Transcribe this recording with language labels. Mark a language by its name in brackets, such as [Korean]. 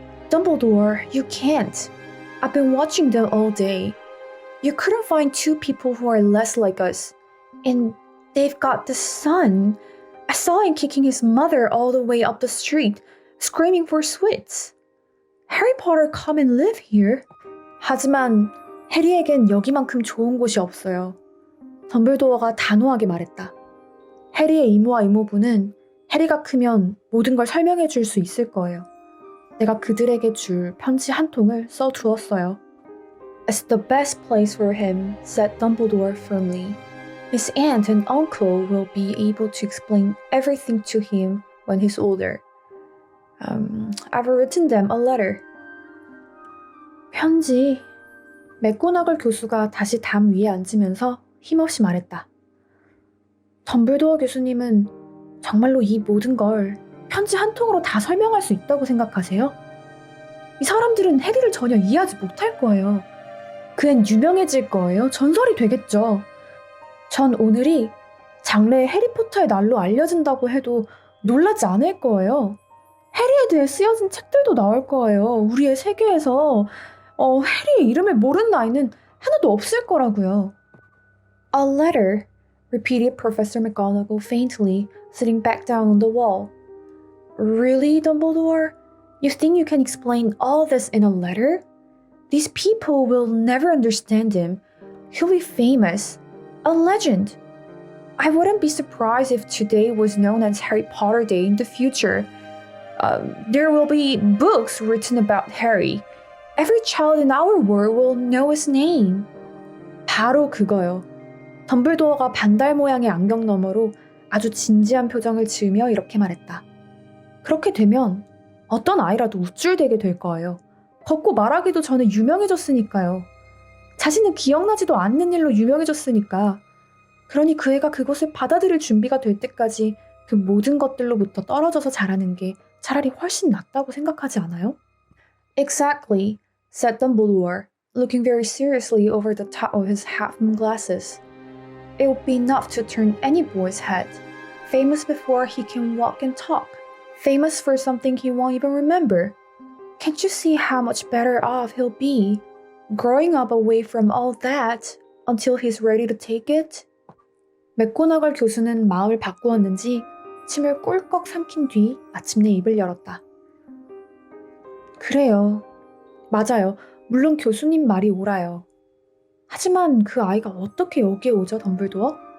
[English] Dumbledore, you can't. I've been watching them all day. You couldn't find two people who are less like us. And they've got the son. I saw him kicking his mother all the way up the street, screaming for sweets. Harry Potter come and live here. [Korean] 하지만 해리에겐 여기만큼 좋은 곳이 없어요. 덤블도어가 단호하게 말했다. 해리의 이모와 이모부는 해리가 크면 모든 걸 설명해 줄 수 있을 거예요. 내가 그들에게 줄 편지 한 통을 써두었어요. [English] It's the best place for him, said Dumbledore firmly. His aunt and uncle will be able to explain everything to him when he's older. I've written them a letter. [Korean] 편지. 맥고나걸 교수가 다시 담 위에 앉으면서 힘없이 말했다. 덤블도어 교수님은 정말로 이 모든 걸 편지 한 통으로 다 설명할 수 있다고 생각하세요? 이 사람들은 해리를 전혀 이해하지 못할 거예요. 그앤 유명해질 거예요. 전설이 되겠죠. 전 오늘이 장래의 해리포터의 날로 알려진다고 해도 놀라지 않을 거예요. 해리에 대해 쓰여진 책들도 나올 거예요. 우리의 세계에서 해리의 이름을 모르는 아이는 하나도 없을 거라고요. [English] A letter, repeated Professor McGonagall faintly, sitting back down on the wall. Really, Dumbledore? You think you can explain all this in a letter? These people will never understand him. He'll be famous. A legend. I wouldn't be surprised if today was known as Harry Potter Day in the future. There will be books written about Harry. Every child in our world will know his name. [Korean] 바로 그거요. 덤블도어가 반달 모양의 안경 너머로 아주 진지한 표정을 지으며 이렇게 말했다. 그렇게 되면 어떤 아이라도 우쭐대게 될 거예요. 걷고 말하기도 전에 유명해졌으니까요. 자신은 기억나지도 않는 일로 유명해졌으니까. 그러니 그 애가 그것을 받아들일 준비가 될 때까지 그 모든 것들로부터 떨어져서 자라는 게 차라리 훨씬 낫다고 생각하지 않아요? [English] Exactly, said Dumbledore, looking very seriously over the top of his half-moon glasses. It would be enough to turn any boy's head. Famous before he can walk and talk. Famous for something he won't even remember. Can't you see how much better off he'll be? Growing up away from all that, until he's ready to take it? [Korean] 맥고나걸 교수는 마음을 바꾸었는지 침을 꼴꺽 삼킨 뒤 마침내 입을 열었다. 그래요. 맞아요. 물론 교수님 말이 옳아요. 하지만 그 아이가 어떻게 여기에 오죠, 덤블도어?